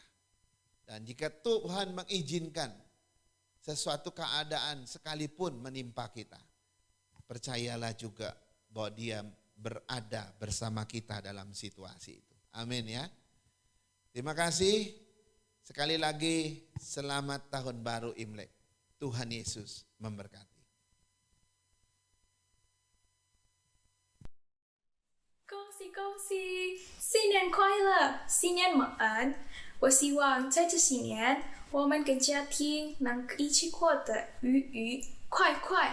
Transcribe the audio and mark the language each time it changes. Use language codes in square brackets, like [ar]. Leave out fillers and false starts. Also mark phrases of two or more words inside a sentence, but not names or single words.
[id] Dan jika Tuhan mengizinkan sesuatu keadaan sekalipun menimpa kita, percayalah juga bahwa Dia berada bersama kita dalam situasi itu. Amin ya. Terima kasih. Sekali lagi selamat tahun baru Imlek. Tuhan Yesus memberkati. [zh] 恭喜恭喜，新年快乐，新年晚安！我希望在这新年，我们跟家庭能一起过得愉愉快快。